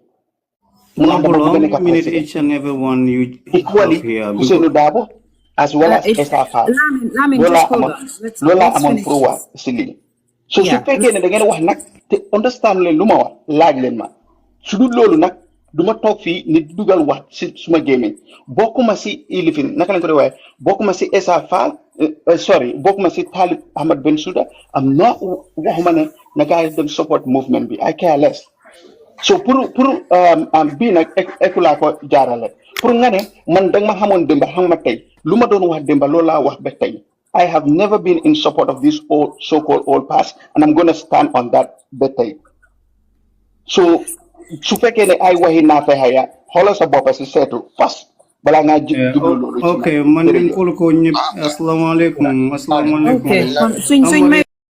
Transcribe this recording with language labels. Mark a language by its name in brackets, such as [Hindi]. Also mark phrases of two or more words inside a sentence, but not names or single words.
[English] each and every one you [Wolof] equally Ousseynou Dabo [English] as well as [Wolof] Essa Fall loolaa amoon pour wax si lii so su fekkee ne da ngeen wax nag te understand leen lu ma wax laaj leen ma su dul loolu nag du ma toog fii ni dugal wax si suma gémmiñ bokkuma si ilifin naka lañ ko di waaye bokkuma si Essa Fall bokkuma si Talib Ahmed Bensouda am na waxuma ne na gars yi dem [English] support movement [Wolof] bi [English] I care less so [Wolof] pour bii nag ekulaa ko jaarale pour nga ne man danga ma xamoon démba xam ma tey lu ma doon wax démba loolu laa wax ba tey [English] I have never been in support of this old so-called old past and I'm gonna stand on that [Wolof] ba tey so su fekkee ne ay waxi naa fexe ya xoolal sa bopp si seetu fas balaa ngaa jublu loolu ok man nañ ko ñëpp asalaamaaleykum